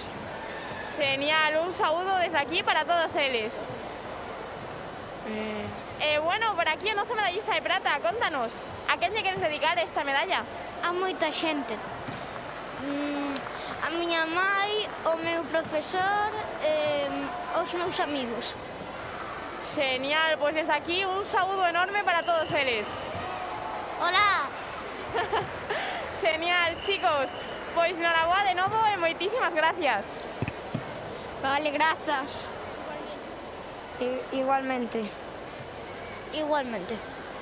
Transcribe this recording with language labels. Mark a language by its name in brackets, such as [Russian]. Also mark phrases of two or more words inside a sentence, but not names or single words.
[Galician] Genial, un saúdo desde aquí para todos eles. Bueno, por aquí o noso medallista de prata, contanos, a quen lle queres dedicar esta medalla? A moita xente. A miña mai, meu profesor os meus amigos. [Spanish] Genial, pues desde aquí un saludo enorme para todos ellos. Hola. Genial, chicos. Pues enhorabuena de nuevo y muchísimas gracias. Vale, [Galician] grazas. Igualmente. Igualmente.